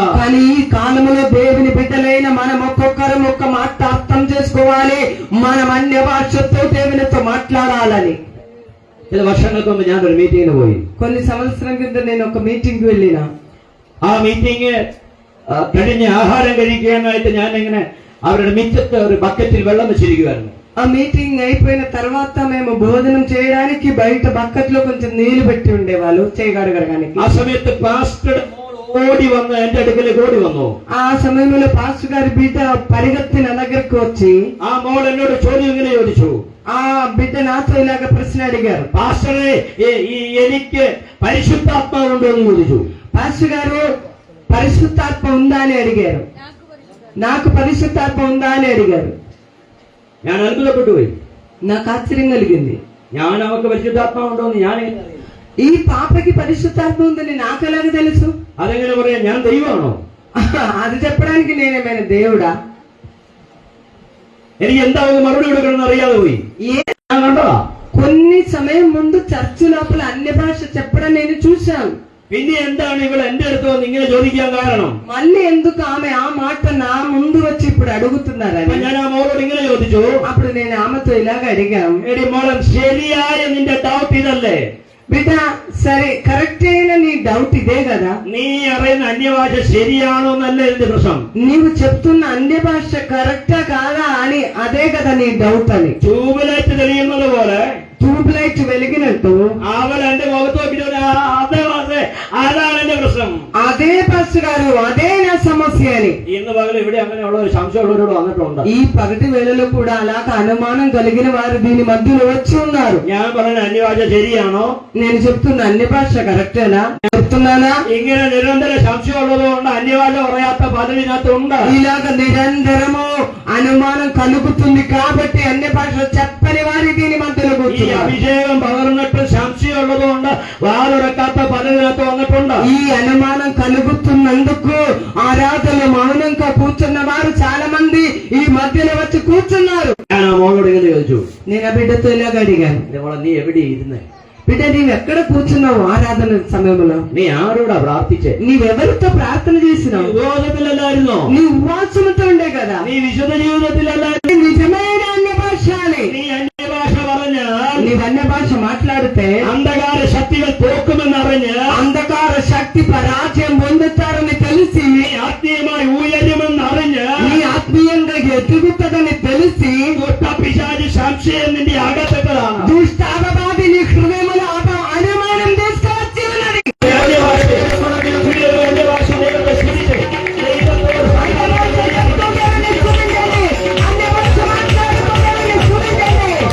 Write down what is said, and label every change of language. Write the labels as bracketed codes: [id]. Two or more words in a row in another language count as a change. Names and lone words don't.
[te] కానీ ఈ కాలంలో దేవుని బిడ్డలైన మనం ఒక్కొక్కరం ఒక్క మాట అర్థం చేసుకోవాలి. మనం అన్య భాషతో దేవునితో మాట్లాడాలని. [ml] ചില വർഷങ്ങൾക്ക് മുമ്പ് ഞാൻ ഒരു മീറ്റിംഗിന് പോയി. [te] కొన్ని సంవత్సరం కింద నేను ఒక మీటింగ్ కి వెళ్ళిన. [ml] ആ മീറ്റിംഗ് കഴിഞ്ഞ് ആഹാരം കഴിക്കാനായിട്ട് ഞാൻ ഇങ്ങനെ അവരുടെ മിച്ചത്ത് ഒരു ബക്കറ്റിൽ വെള്ളം വെച്ചിരിക്കുവായിരുന്നു. [te] ఆ మీటింగ్ అయిపోయిన తర్వాత మేము భోజనం చేయడానికి బయట బకెట్ లో కొంచెం నీళ్లు పెట్టి ఉండేవాళ్ళు చేయగడగడానికి. [ml] ആ സമയത്ത് പാസ്റ്റർ ഓടി വന്ന് എന്റെ അടുക്കലേക്ക് ഓടി വന്നു. [te] ఆ సమయంలో పాస్టర్ గారి బిడ్డ పరిగెత్తి నా దగ్గరకు వచ్చి [ml] ആ മോൾ എന്നോട് ചോദ്യം ഇങ്ങനെ ചോദിച്ചു. [te] ఆ బిడ్డ నాతో ఇలాగ ప్రశ్న అడిగారు. [ml] പാസ്റ്ററെ എനിക്ക് പരിശുദ്ധാത്മാവുണ്ടോ എന്ന് ചോദിച്ചു. [te] పాస్టర్ గారు పరిశుద్ధాత్మ ఉందా అని అడిగారు. నాకు పరిశుద్ధాత్మ ఉందా అని అడిగారు. [ml] ഞാൻ അത്ഭുതപ്പെട്ടു പോയി. [te] నాకు ఆశ్చర్యం కలిగింది. [ml] ഞാൻ അവർക്ക് പരിശുദ്ധാത്മാവുണ്ടോ എന്ന് ഞാൻ [te] ఈ పాపకి పరిశుద్ధాత్మ ఉందని నాకు ఎలాగ తెలుసు? [ml] അതെങ്ങനെ പറയാം? ഞാൻ ദൈവമാണോ? [te] అది చెప్పడానికి నేనేమైనా దేవుడా? [ml] എനിക്ക് എന്താ മറുപടി കൊടുക്കണമെന്ന് അറിയാതെ പോയി. ఏ- ഞാൻ കണ്ടതാ. [te] కొన్ని సమయం ముందు చర్చి లోపల అన్య భాష చెప్పడం నేను చూశాను. [ml] പിന്നെ എന്താണ് ഇവൾ എന്റെ അടുത്ത് വന്ന് ഇങ്ങനെ ചോദിക്കാൻ കാരണം? [te] మళ్ళీ ఎందుకు ఆమె ఆ మాట నా ముందు వచ్చి ఇప్పుడు అడుగుతున్నారని [ml] അപ്പൊ ഞാൻ ആ മോളോട് ഇങ്ങനെ ചോദിച്ചു, [te] అప్పుడు నేను ఆమెతో ఇలాగ అడిగాం, [ml] എടി മോളൻ, ശരിയായ നിന്റെ ഡൗട്ട് ഇതല്ലേ? [te] బిడ్డ సరే కరెక్ట్ అయిన నీ డౌట్ ఇదే కదా, [ml] നീ അറിയുന്ന അന്യഭാഷ ശരിയാണോ എന്നല്ല എന്റെ പ്രശ്നം. [te] నీవు చెప్తున్న అన్య భాష కరెక్టా కాదా అని అదే కదా నీ డౌట్ అని. [ml] ട്യൂബിലൈറ്റ് തെളിയുന്നത് പോലെ [te] ట్యూబ్ లైట్ వెలిగినట్టు [ml] അവൾ എന്റെ മുഖത്ത് നോക്കിട്ട് അതാണ് എന്റെ പ്രശ്നം. [te] అదే పాస్టర్ గారు అదే నా సమస్య అని. [ml] ഇന്ന് പകൽ ഇവിടെ അങ്ങനെയുള്ള ഒരു സംശയമുള്ളവരോട് വന്നിട്ടുണ്ട്. [te] ఈ పగటి వేళలో కూడా అలాగ అనుమానం కలిగిన వారు దీని మధ్యలో వచ్చి ఉన్నారు. [ml] ഞാൻ പറഞ്ഞ అన్యഭാష ശരിയാണോ? [te] నేను చెప్తున్న అన్య భాష కరెక్టేనా చెప్తున్నానా? [ml] ഇങ്ങനെ నిరంతర സംശയമുള്ളത് കൊണ്ട് അന്യഭാഷ പറയാത്ത പലതിനകത്തുണ്ട്. [te] ఇలాగ నిరంతరము అనుమానం కలుగుతుంది కాబట్టి అన్య భాష చెప్పని వారి దీని మధ్యలో [ml] ഈ [te] కూర్చున్నారు. [ml] അഭിഷേകം പകർന്നിട്ട് സംശയമുള്ളത് കൊണ്ട് വാതുറക്കാത്ത പലതിനകത്ത് വന്നിട്ടുണ്ട്. [te] ఈ అనుమానం కలుగుతున్నందుకు ఆరాధనలో మౌనంగా కూర్చున్న వారు చాలా మంది ఈ మధ్యలో వచ్చి కూర్చున్నారు. [ml] ഞാൻ ആ മോളോട് ഇങ്ങനെ ചോദിച്ചു, [te] నేను ఆ బిడ్డతో ఇలాగ అడిగాను, [ml] എന്റെ മോളെ, നീ എവിടെ ഇരുന്നേ? [te] బిడ్డ నీవు ఎక్కడ కూర్చున్నావు ఆరాధన సమయంలో? [ml] നീ ആരോടാ പ്രാർത്ഥിച്ചേ? [te] నీవెవరితో ప్రార్థన చేసినావు? [ml] ഉപവാസത്തിലല്ലായിരുന്നോ? [te] నీ ఉపవాసంతో ఉండే కదా. [ml] നീ വിശുദ്ധ ജീവിതത്തിലല്ലായിരുന്നു? [te] నీ నిజమైన అన్య భాష అని. [ml] നീ അന്യഭാഷ പറഞ്ഞാൽ [te] నీవు అన్య భాష మాట్లాడితే [ml] അന്ധകാര ശക്തികൾ തോക്കുമെന്നറിഞ്ഞ് [te] అంధకార శక్తి పరాజయం పొందుతారని తెలిసి, [ml] നീ ആത്മീയമായി ഉയരുമെന്നറിഞ്ഞ് [te] నీ ఆత్మీయంగా ఎదుగుతుందని తెలిసి [ml] പിശാചി സംശയം നിന്റെ അകത്തെത്തതാണ്. [te] దుష్ట అపవాది నీ హృదయంలో అనుమానం తీసుకొచ్చి ఉన్నది. [ml] അന്യഭാഷ ദൈവത്തെ സ്തുതിച്ച് [te] ఎంతోగానే స్తుతించండి. అన్య భాష మాట్లాడుకోగానే స్తుతించండి.